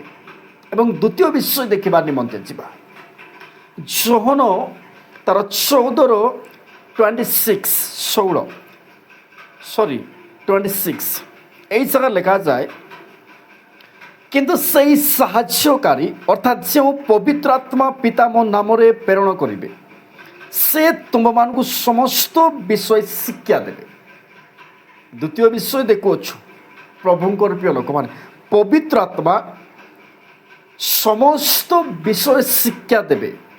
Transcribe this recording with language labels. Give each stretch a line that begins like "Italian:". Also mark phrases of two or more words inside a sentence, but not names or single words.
Odia: ଏବଂ ଦ୍ୱିତୀୟ ବିଷୟ ଦେଖିବା ନିମନ୍ତେ ଯିବା ଯୋହନ ତାର 14:26
Bangla: এই জায়গায় লেখা যায়, কিন্তু সেই সাহায্যকারী অর্থাৎ যে পবিত্র আত্মা পিতা
Odia: ମୋ ନାମରେ ପ୍ରେରଣ କରିବେ ସେ ତୁମମାନଙ୍କୁ ସମସ୍ତ ବିଷୟ ଶିକ୍ଷା ଦେବେ। ଦ୍ୱିତୀୟ ବିଷୟ ଦେଖୁଅଛୁ ପ୍ରଭୁଙ୍କର ପ୍ରିୟ ଲୋକମାନେ, ପବିତ୍ର ଆତ୍ମା ସମସ୍ତ ବିଷୟ ଶିକ୍ଷା ଦେବେ।